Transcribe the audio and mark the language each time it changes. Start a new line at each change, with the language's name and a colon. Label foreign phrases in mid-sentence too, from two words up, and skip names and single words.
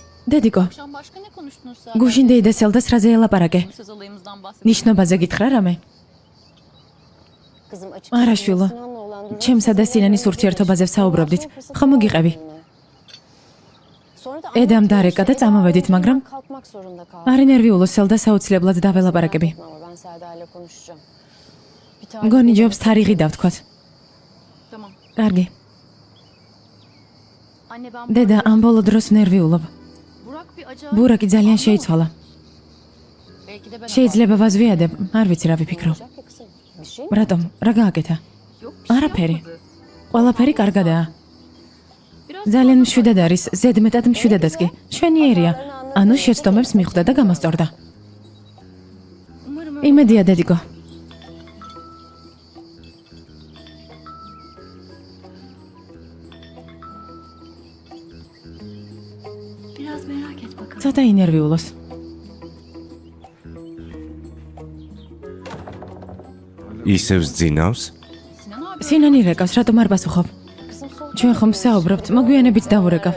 Georgian: დედიკო,
Turkish: Akşam başka ne konuştunuz Serdar?
Georgian: გუშინ დეიდესელდას რაზე ელაპარაკე?
Turkish: Söz olayımızdan bahsedelim.
Georgian: ნიშნობაზე გითხრა რამე?
Turkish: Kızım açık.
Georgian: არა შვილო, ჩემსა და სინანის ურთიერთობაზე ვსაუბრობდით. ხომ მოგიყევი? ედამ დარეკა და წამოვედით, მაგრამ
Turkish: kalkmak zorunda kaldım.
Georgian: არ ინერვიულო სელდას აუცილებლად დაველაპარაკები.
Turkish: Ama ben Serdar'la konuşacağım.
Georgian: მგონი ჯობს თარიღი დავთქვათ.
Turkish: Tamam.
Georgian: კარგი.
Turkish: Anne ben
Georgian: დედა ამ ბოლო დროს ნერვიულობ.
Turkish: Burak bir acayip.
Georgian: ბურაკი ძალიან შეიცვალა.
Turkish: Belki de ben
Georgian: შეიძლება ვაზვიადებ, არ ვიცი რა ვიფიქრო.
Turkish: Olacak ya kızım. Bir şey mi?
Georgian: რატომ? რა გააკეთა?
Turkish: Yok bir şey
Georgian: არაფერი.
Turkish: yapmadı.
Georgian: ყველაფერი კარგადაა.
Turkish: Biraz
Georgian: ძალიან მშვიდად არის, ზედმეტად მშვიდადაც კი. შვენიერია. ანუ შეცდომებს მიხვდა და გამოსწორდა.
Turkish: umarım öyle.
Georgian: იმედია დედიკო.
Turkish: Biraz merak et bakalım.
Georgian: ცოტა ინერვიულოს. ისევ ძინავს?
Turkish: Sinan abi
Georgian: სინანი რეკავს, რატომ არ პასუხობ?
Turkish: Kızım son.
Georgian: ჩვენ ხომ საუბრობთ, მოგვიანებით დავურეკავ.